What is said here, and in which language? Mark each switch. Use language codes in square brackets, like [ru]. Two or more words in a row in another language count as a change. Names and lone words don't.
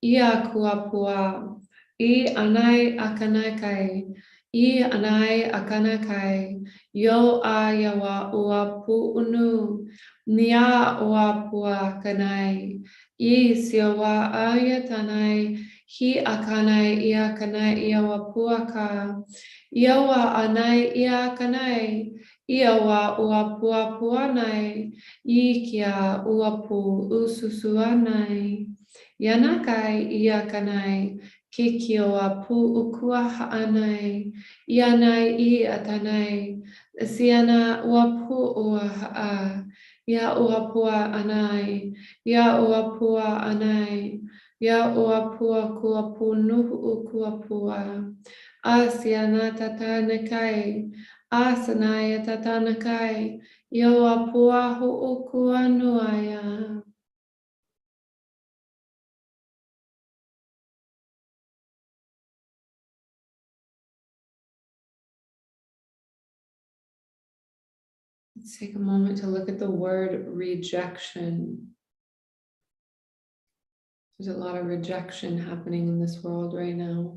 [en] I anai akanakai, I anai akanakai, yo ayawa uapu unu, nia uapua kanai, I siawa ayatanai, hi akanai ia kanai ia wapuaka, iawa anai ia kanai, iawa uapua puanai, I kia uapu ususuanai, yanakai ia kanai, Kikio apu ukua haanai, ianai I atanai, siana uapu ua haa, ya uapua anai, ya uapua anai, ya uapua kuapu nuhu ukuapua, Asyana tatanakai, asanaya tatanakai, yo apuahu ukuanuaya. Let's take a moment to look at the word rejection. There's a lot of rejection happening in this world right now.